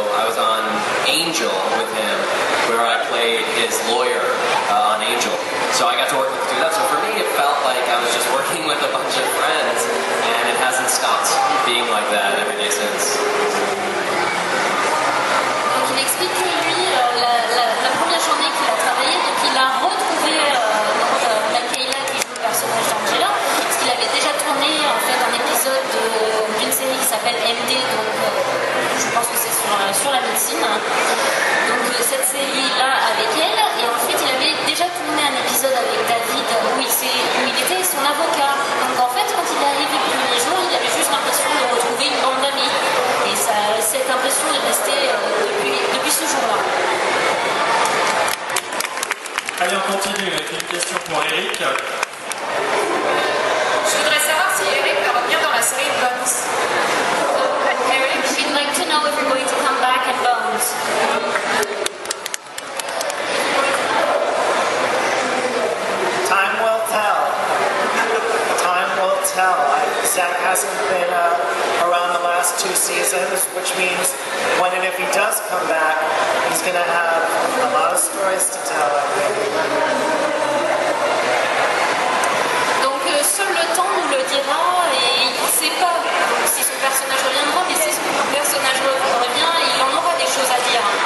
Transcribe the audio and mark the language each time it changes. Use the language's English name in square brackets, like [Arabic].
[English] I was on Angel with him, where I played his lawyer on Angel. So I got to work with him through that. So for me, it felt like I was just working with a bunch of friends, and it hasn't stopped being like that every day since. [French] Donc il explique que lui, la première journée qu'il a travaillé, donc il a retrouvé Michaela qui joue le personnage d'Angela, parce qu'il avait déjà tourné en fait un épisode d'une série qui s'appelle MD, donc je pense que c'est sur la médecine. Donc cette série-là avec elle, et ensuite il avait déjà tourné un épisode avec David où il était son avocat. Donc en fait quand il est arrivé le premier jour, il avait juste l'impression de retrouver une bande d'amis, et cette impression est restée depuis ce jour-là. Allez, on continue avec une question pour Eric. Je voudrais savoir si Eric va revenir dans la série Bones. [English] Eric, she'd like to know if you're going to come back at Bones. Time will tell. Time will tell. Zach hasn't been around the last 2 seasons. going to have a lot of stories to tell, I think. [French] Donc seul le temps nous le dira et il ne sait pas si son personnage reviendra, mais si son personnage revient, il en aura des choses à dire.